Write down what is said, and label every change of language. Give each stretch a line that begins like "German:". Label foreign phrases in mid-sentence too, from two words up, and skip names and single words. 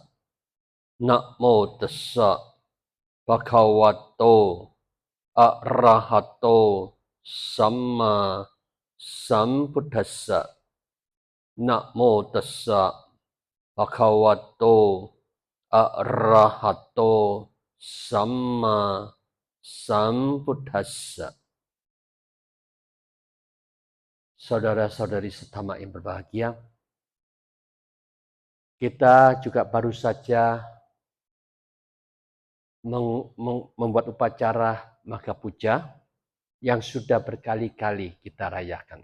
Pali: Namo tassa bhagavato arahato samma sambuddhassa. Namo tassa bhagavato arahato samma sambuddhassa.
Indonesian: Saudara-saudari setama yang berbahagia, kita juga baru saja membuat upacara Magha Puja yang sudah berkali-kali kita rayakan.